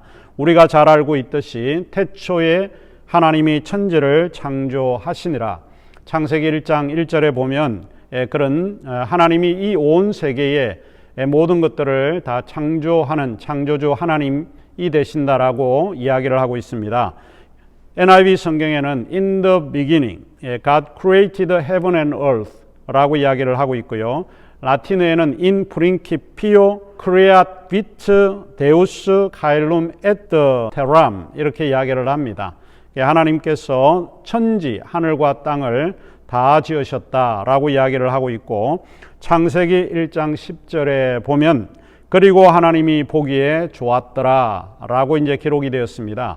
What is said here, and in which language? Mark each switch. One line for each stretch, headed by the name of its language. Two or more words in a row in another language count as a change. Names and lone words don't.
Korean: 우리가 잘 알고 있듯이 태초에 하나님이 천지를 창조하시니라. 창세기 1장 1절에 보면 그런 하나님이 이 온 세계의 모든 것들을 다 창조하는 창조주 하나님이 되신다라고 이야기를 하고 있습니다. NIV 성경에는
English: In the beginning, God created heaven and earth
Korean: 라고 이야기를 하고 있고요. 라틴어에는
Latin: In principio creavit Deus caelum et terram
Korean: 이렇게 이야기를 합니다. 하나님께서 천지, 하늘과 땅을 다 지으셨다라고 이야기를 하고 있고, 창세기 1장 10절에 보면 그리고 하나님이 보기에 좋았더라라고 이제 기록이 되었습니다.